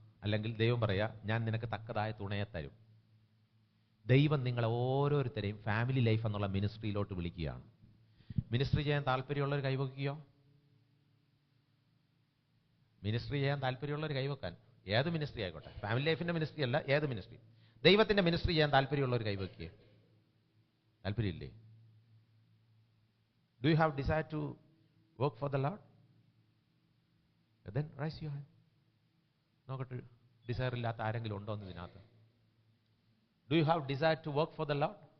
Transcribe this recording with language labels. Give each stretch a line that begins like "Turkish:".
Malayalam: അല്ലെങ്കിൽ ദൈവം പറയാ, ഞാൻ നിനക്ക് തക്കതായ തുണയെ തരും. ദൈവം നിങ്ങളെ ഓരോരുത്തരെയും ഫാമിലി ലൈഫ് എന്നുള്ള മിനിസ്ട്രിയിലോട്ട് വിളിക്കുകയാണ്. മിനിസ്ട്രി ചെയ്യാൻ താല്പര്യമുള്ളവർ കൈവയ്ക്കുകയോ? മിനിസ്ട്രി ചെയ്യാൻ താല്പര്യമുള്ളവർ കൈവക്കാൻ. ഏത് മിനിസ്ട്രി ആയിക്കോട്ടെ, ഫാമിലി ലൈഫിന്റെ മിനിസ്ട്രി അല്ല, ഏത് മിനിസ്ട്രി. ദൈവത്തിന്റെ മിനിസ്ട്രി ചെയ്യാൻ താല്പര്യമുള്ളവർ കൈവയ്ക്കുക. താല്പര്യമില്ലേ?
English: Do you have desire to work for the Lord? Then raise your hand.
Malayalam: നോക്കട്ടെ, ഡിസയർ ഇല്ലാത്ത ആരെങ്കിലും ഉണ്ടോ എന്ന് ഇതിനകത്ത്?
English: Do you have desire to work for the Lord?